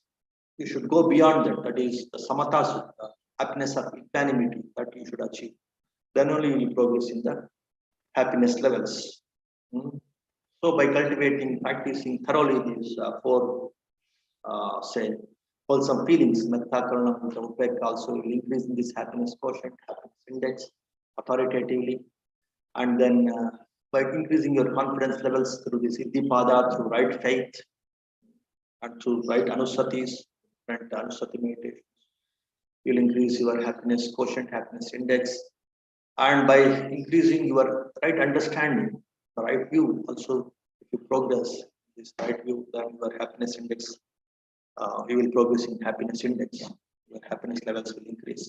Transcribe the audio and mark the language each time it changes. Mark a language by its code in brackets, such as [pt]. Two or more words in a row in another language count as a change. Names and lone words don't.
[en] You should go beyond that. That is the samatha sutta, happiness of equanimity that you should achieve. Then only you will progress in the happiness levels. Hmm. So by cultivating, practicing thoroughly these four, say, wholesome feelings, [pi] metta, karuna, mudra, upekka, [en] also will increase in this happiness quotient, happiness index, authoritatively, and then by increasing your confidence levels through the siddhipada, through right faith, and through right anusatis, and anusati meditation, you'll increase your happiness quotient, happiness index, and by increasing your right understanding, the right view, also if you progress this right view, then your happiness index, you will progress in happiness index, your happiness levels will increase.